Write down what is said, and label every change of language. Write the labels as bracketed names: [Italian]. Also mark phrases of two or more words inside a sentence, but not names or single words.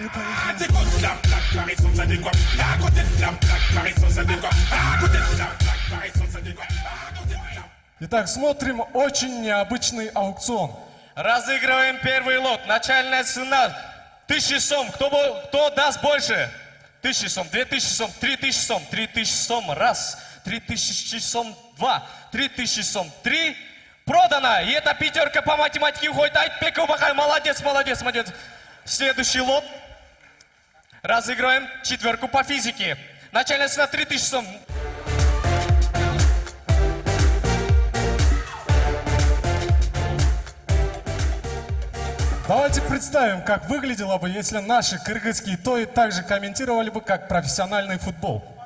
[Russian] Итак, смотрим очень необычный аукцион. Разыгрываем первый лот. Начальная цена 1000 сом. Кто даст больше? 1000 сом, 2000 сом, 3000 сом, 3000 сом. Раз. 3000 сом. Два. 3000 сом. Три. Продано. И эта пятерка по математике уходит. Айтбеков Бахай. Молодец. Следующий лот. Разыгрываем 4 по физике. Начальная цена 3000 сом. Давайте представим, как выглядело бы, если наши кыргызские тои также комментировали бы, как профессиональный футбол.